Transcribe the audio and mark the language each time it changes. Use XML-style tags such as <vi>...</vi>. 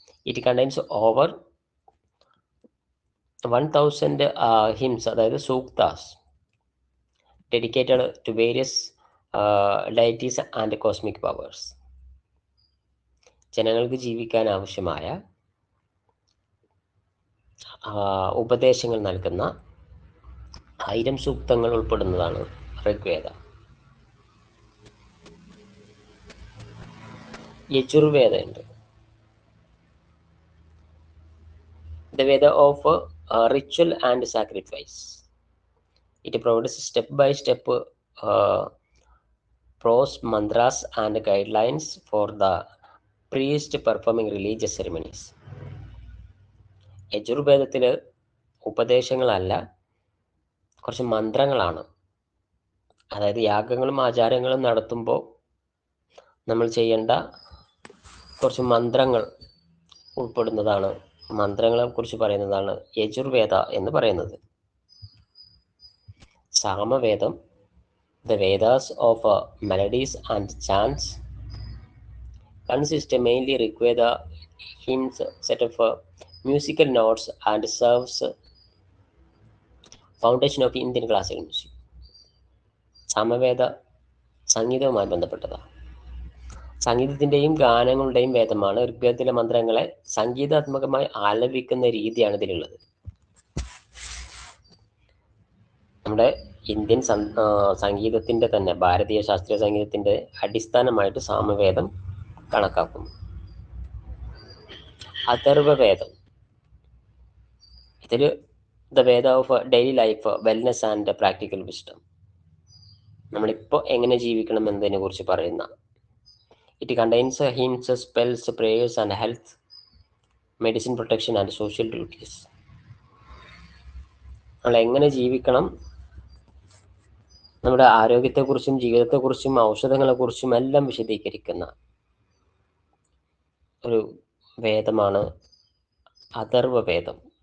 <en>it contains over 1000 hymns,</en> <ml>അതായത്</ml> <en>Suktas, dedicated to various deities and cosmic powers.</en> <ml>ജനങ്ങൾക്ക് ജീവിക്കാൻ ആവശ്യമായ ഉപദേശങ്ങൾ നൽകുന്ന 1000 സൂക്തങ്ങൾ ഉൾപ്പെടുന്നതാണ് ഋഗ്വേദ.</ml> <en>Yajurveda</en> <ml>ഉണ്ട്,</ml> <en>the Veda of ritual and sacrifice. It provides step-by-step prose, mantras and guidelines for the priest performing religious ceremonies.</en> <ml>യജുർവേദത്തിൽ ഉപദേശങ്ങളല്ല, കുറച്ച് മന്ത്രങ്ങളാണ്. അതായത് യാഗങ്ങളും ആചാരങ്ങളും നടത്തുമ്പോൾ നമ്മൾ ചെയ്യേണ്ട കുറച്ച് മന്ത്രങ്ങൾ ഉൾപ്പെടുന്നതാണ്, മന്ത്രങ്ങളെ കുറിച്ച് പറയുന്നതാണ് യജുർവേദ എന്ന് പറയുന്നത്.</ml> <en>Samaveda, the Vedas of melodies and chants, consists mainly Rigveda hymns, set of musical notes, and serves foundation of Indian classical music.</en> <ml>Samaveda സംഗീതവുമായി ബന്ധപ്പെട്ടതാണ്. സംഗീതത്തിൻ്റെയും ഗാനങ്ങളുടെയും വേദമാണ്. ഋഗ്വേദത്തിലെ മന്ത്രങ്ങളെ സംഗീതാത്മകമായി ആലപിക്കുന്ന രീതിയാണ് ഇതിലുള്ളത്. നമ്മുടെ ഇന്ത്യൻ സംഗീതത്തിൻ്റെ തന്നെ, ഭാരതീയ ശാസ്ത്രീയ സംഗീതത്തിൻ്റെ അടിസ്ഥാനമായിട്ട് സാമവേദം കണക്കാക്കുന്നു.</ml> <en>Atharvaveda,</en> <ml>ഇതിൽ</ml> <en>the Veda of daily life, wellness and practical wisdom,</en> <ml>നമ്മളിപ്പോൾ എങ്ങനെ ജീവിക്കണം എന്നതിനെ കുറിച്ച് പറയുന്ന.</ml> <en>It contains hymns, spells, prayers and health, medicine, protection and social duties.</en> <ml>നമ്മൾ എങ്ങനെ ജീവിക്കണം, നമ്മുടെ ആരോഗ്യത്തെക്കുറിച്ചും ജീവിതത്തെക്കുറിച്ചും ഔഷധങ്ങളെക്കുറിച്ചും എല്ലാം വിശദീകരിക്കുന്ന ഒരു വേദമാണ് അഥർവവേദം.</ml>